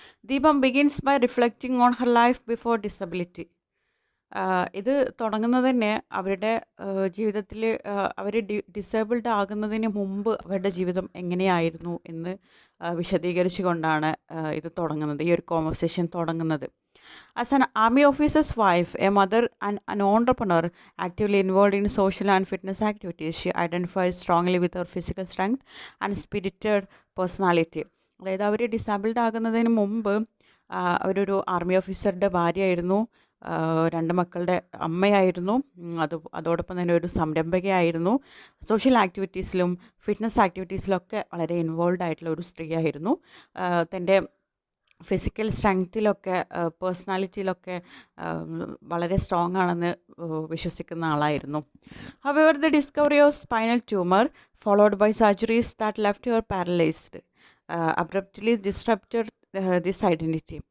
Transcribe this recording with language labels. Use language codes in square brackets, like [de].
[en] Deepam begins by reflecting on her life before disability. [ml] ഇത് തുടങ്ങുന്നത് തന്നെ അവരുടെ ജീവിതത്തിൽ അവർ ഡിസേബിൾഡ് ആകുന്നതിന് മുമ്പ് അവരുടെ ജീവിതം എങ്ങനെയായിരുന്നു എന്ന് വിശദീകരിച്ചു കൊണ്ടാണ് ഇത് തുടങ്ങുന്നത്, ഈ ഒരു കോൺവെർസേഷൻ തുടങ്ങുന്നത്. [en] As an army officer's wife, a mother, and an entrepreneur actively involved in social and fitness activities, she identifies strongly with her physical strength and spirited personality. [ml] അതായത് അവർ ഡിസേബിൾഡ് ആകുന്നതിന് മുമ്പ് അവരൊരു ആർമി ഓഫീസറുടെ ഭാര്യയായിരുന്നു, 2 മക്കളുടെ അമ്മയായിരുന്നു, അതോടൊപ്പം തന്നെ ഒരു സംരംഭകയായിരുന്നു, സോഷ്യൽ ആക്ടിവിറ്റീസിലും ഫിറ്റ്നസ് ആക്ടിവിറ്റീസിലൊക്കെ വളരെ ഇൻവോൾവ് ആയിട്ടുള്ള ഒരു സ്ത്രീയായിരുന്നു. തൻ്റെ ഫിസിക്കൽ സ്ട്രെങ്ത്തിലൊക്കെ പേഴ്സണാലിറ്റിയിലൊക്കെ വളരെ സ്ട്രോങ് ആണെന്ന് വിശ്വസിക്കുന്ന ആളായിരുന്നു. [en] However, the discovery of spinal tumor followed by surgeries that left her paralyzed abruptly disrupted this identity.